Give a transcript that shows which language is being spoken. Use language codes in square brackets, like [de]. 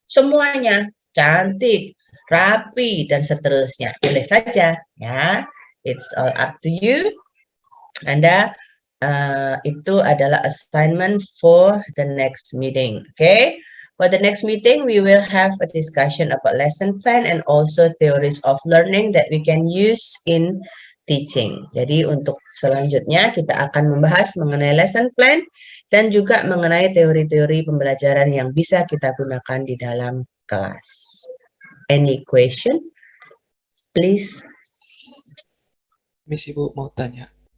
[id] Semuanya, cantik, rapi, dan seterusnya. Boleh saja, ya. [en] It's all up to you. [id] Anda itu adalah [en] assignment for the next meeting. Okay? For the next meeting, we will have a discussion about lesson plan and also theories of learning that we can use in teaching. [id] Jadi untuk selanjutnya kita akan membahas mengenai lesson plan dan juga mengenai teori-teori pembelajaran yang bisa kita gunakan di dalam kelas. [en] Any question? Please. [id] Miss, Ibu mau tanya.